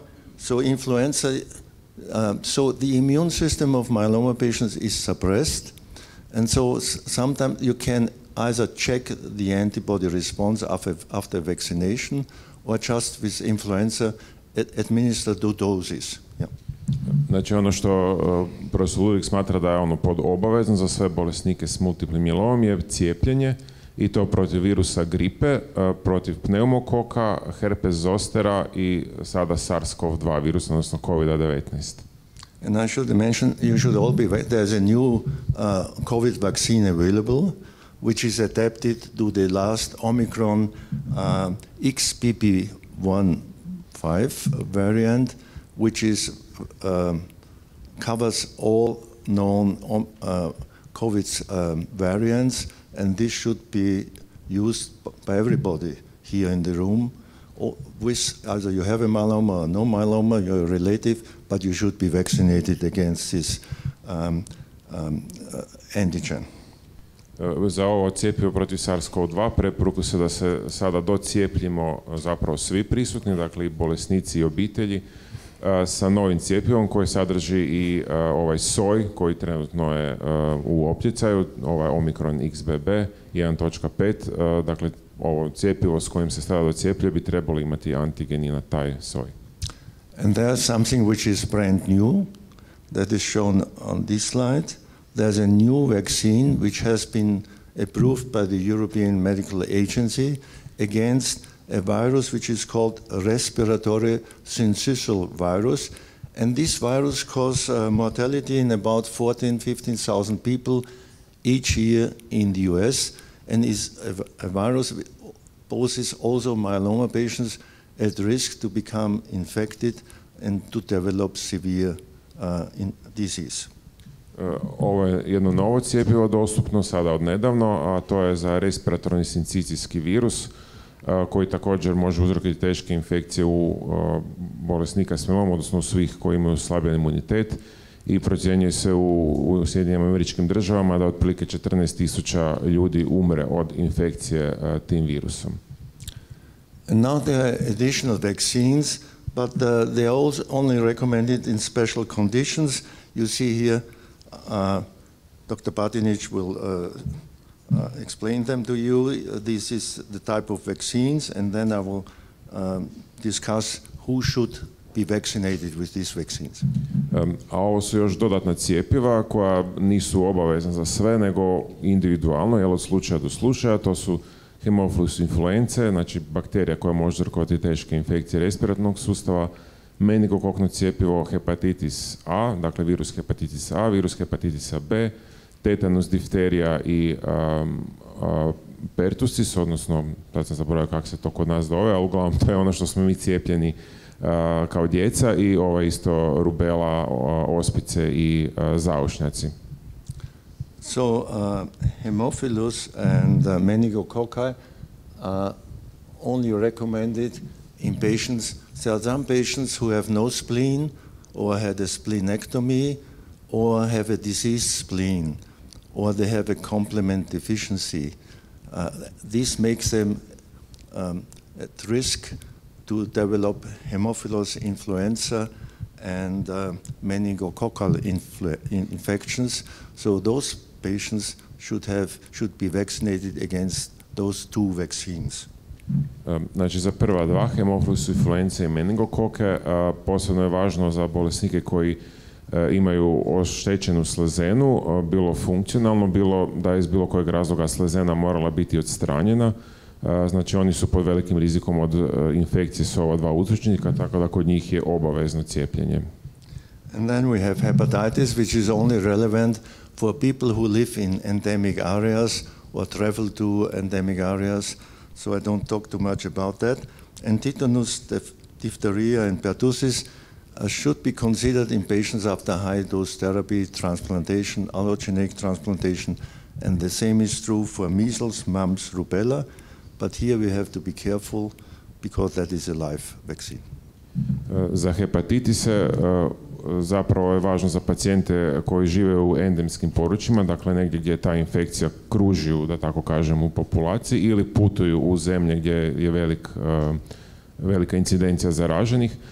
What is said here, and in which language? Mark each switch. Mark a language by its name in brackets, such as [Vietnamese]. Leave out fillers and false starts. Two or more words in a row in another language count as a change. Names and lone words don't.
[English] So influenza, so the immune system of myeloma patients is suppressed, and so sometimes you can either check the antibody response after vaccination, or just with influenza administer 2 doses. Yeah. [Croatian] Znači, ono što profesor Ludwig smatra da je ono pod obavezno za sve bolesnike s multiplim mielomom je cijepljenje, i to protiv virusa gripe, protiv pneumokoka, herpes zostera i sada SARS-CoV-2 virus, odnosno COVID-19. [English] And I should mention, you should all be aware, there's a new COVID vaccine available, which is adapted to the last Omicron XBB.1.5 variant, which is covers all known COVID variants, and this should be used by everybody here in the room. With either you have a myeloma or no myeloma, you're a relative, but you should be vaccinated against this antigen. [Croatian] Za ovo cjepivo protiv SARS-CoV-2 preporuku se da se sada docijepljimo zapravo svi prisutni, dakle i bolesnici i obitelji, sa novim cjepivom koji sadrži i ovaj soj koji trenutno je u opticaju, ovaj Omicron XBB 1.5, dakle ovo cjepivo s kojim se sada docijepljuje bi trebalo imati antigeni na taj soj. [English] And there's something which is brand new that is shown on this slide. There's a new vaccine which has been approved by the European Medical Agency against a virus which is called respiratory syncytial virus. And this virus causes mortality in about 15,000 people each year in the US, and is a virus that poses also myeloma patients at risk to become infected and to develop severe disease. [Croatian] Ovo je jedno novo cjepivo dostupno sada od nedavno, a to je za respiratorni sincicijski virus koji također može uzrokovati teške infekcije u bolesnika s mielomom, odnosno svih koji imaju slabljen imunitet, i procjenjuje se u Sjedinjenim Američkim Državama da otprilike 14,000 ljudi umre od infekcije tim virusom. [English] And now there are additional vaccines, but they are also only recommended in special conditions. You see here, Dr. Batinić will explain them to you. This is the type of vaccines, and then I will discuss who should be vaccinated with these vaccines. [Croatian] A ovo su još dodatna cjepiva koja nisu obavezna za sve, nego individualno, jel, od slučaja do slučaja. To su hemofilus influence, znači bakterija koja može uzrokovati teške infekcije respiratornog sustava, meningokokno cjepivo, hepatitis A, dakle virus hepatitis A, virus hepatitisa B, tetanus, difterija i pertusis, odnosno, sad sam zaboravio kako se to kod nas zove, ali uglavnom to je ono što smo mi cijepljeni kao djeca, i isto rubela, ospice i zaušnjaci. [English] So Haemophilus and meningococci are only recommended in patients. There are some patients who have no spleen or had a splenectomy or have a diseased spleen or they have a complement deficiency. This makes them at risk to develop Haemophilus influenza and meningococcal infections. So those patients should be vaccinated against those two vaccines. [Croatian] Znači za prva dva, hemofilus influence i meningokoke, posebno je važno za bolesnike koji imaju oštećenu slezenu, bilo funkcionalno, bilo da je iz bilo kojeg razloga slezena morala biti odstranjena. Znači oni su pod velikim rizikom od infekcije s ova dva uzročnika, tako da kod njih je obavezno cijepljenje. [English] And then we have hepatitis, which is only relevant for people who live in endemic areas or travel to endemic areas, so I don't talk too much about that. And tetanus, diphtheria, and pertussis should be considered in patients after high-dose therapy, transplantation, allogeneic transplantation, and the same is true for measles, mumps, rubella, but here we have to be careful because that is a live vaccine. [Croatian] Za hepatitise zapravo je važno za pacijente koji žive u endemskim područjima, dakle negdje gdje ta infekcija kruži, da tako kažem, u populaciji, ili putuju u zemlje gdje je velika incidencija zaraženih.